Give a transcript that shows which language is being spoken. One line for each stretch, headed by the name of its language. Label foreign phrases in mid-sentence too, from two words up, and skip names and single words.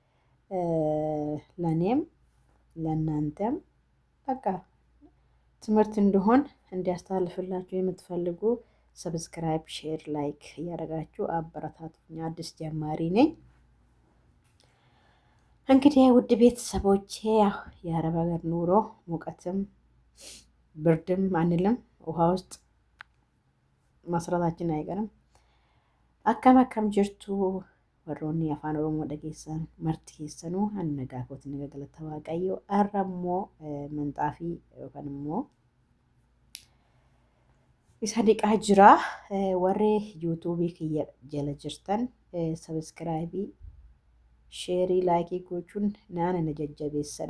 Amharic: ለእኔም ለእናንተም በቃ ትምህርት እንደሆን እንዲያስተላልፍላችሁ የምትፈልጉ ሰብስክራይብ፣ ሼር፣ ላይክ እያደረጋችሁ አበረታቱኝ። አዲስ ጀማሪ ነኝ። እንግዲህ ውድ ቤተሰቦቼ የአረብ ሀገር ኑሮ ሙቀትም ብርድም አንልም፣ ውሃ ውስጥ መስራታችን አይቀርም።
Oromo: akkam jirtu warroonni afaan oromoo dhageessan marti keessanuu hannagaa kooti naga galata waaqayyo har'a immoo minxaafii yookaan immoo isa dhiqaa jira. warri yuutuubii kiyya jala jirtan sabiskiraayibii sheerii laayikii gochuun naana na jajjabeessadha.